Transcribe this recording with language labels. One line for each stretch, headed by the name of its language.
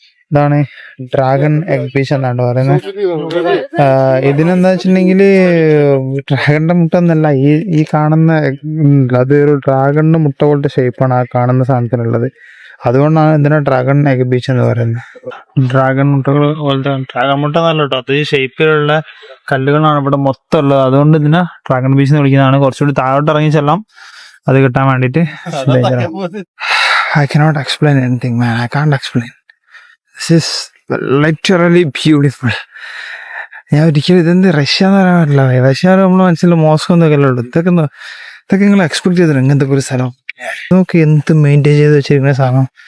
Malayalam: ഇതാണ് dragon exhibition എന്നാണ് പറയുന്നത്. ഇതിനെന്താ വെച്ചിട്ടുണ്ടെങ്കിൽ ഡ്രാഗണിന്റെ മുട്ട എന്നല്ല, ഈ കാണുന്ന അത് ഒരു ഡ്രാഗണിന്റെ മുട്ട പോലത്തെ ഷേപ്പാണ് ആ കാണുന്ന സാധനത്തിനുള്ളത്. അതുകൊണ്ടാണ് ഇതിനെ ഡ്രാഗൺ എക്സിബിഷൻ എന്ന് പറയുന്നത്. ഡ്രാഗൺ മുട്ടകൾ പോലത്തെ ഡ്രാഗൺ മുട്ട എന്നല്ല കേട്ടോ, അത് ഷേപ്പിലുള്ള കല്ലുകളാണ് ഇവിടെ മൊത്തം ഉള്ളത്. അതുകൊണ്ട് ഇതിനെ ഡ്രാഗൺ ബീച്ച് എന്ന് വിളിക്കുന്നതാണ്. കുറച്ചുകൂടി താഴോട്ട് ഇറങ്ങി ചെല്ലാം അത് കിട്ടാൻ വേണ്ടിട്ട്.
English: I cannot explain anything, man. I can't explain. This is literally beautiful.
Malayalam: ഞാൻ ഒരിക്കലും ഇതെന്ത് റഷ്യ എന്ന് പറയാൻ പറ്റില്ല. റഷ്യ നമ്മളെ മനസ്സിൽ മോസ്കോ എന്നൊക്കെ അല്ലേ ഉള്ളൂ. ഇതൊക്കെ നിങ്ങൾ എക്സ്പെക്ട് ചെയ്തില്ല ഇങ്ങനത്തെ ഒരു സ്ഥലം. നോക്കി എന്ത് മെയിൻറ്റെയിൻ ചെയ്ത് വെച്ചിരിക്കുന്ന സാധനം.